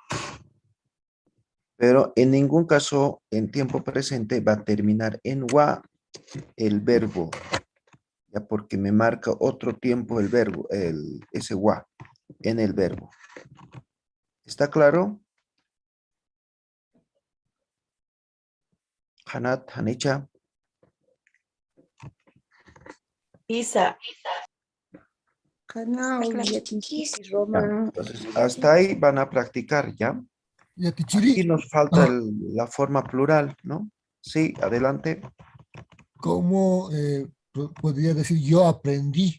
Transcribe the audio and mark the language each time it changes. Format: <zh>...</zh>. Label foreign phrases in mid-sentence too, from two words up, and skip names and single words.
<es>Pero en ningún caso en tiempo presente va a terminar en wa el verbo. Ya porque me marca otro tiempo el verbo, ese wa en el verbo. ¿Está claro?</es> <ay>Hanat, Hanicha.</ay> <es>Isa. Entonces, hasta ahí van a practicar, ¿ya? Aquí nos falta la forma plural, ¿no? Sí, adelante. ¿Cómo podría decir yo aprendí?</es>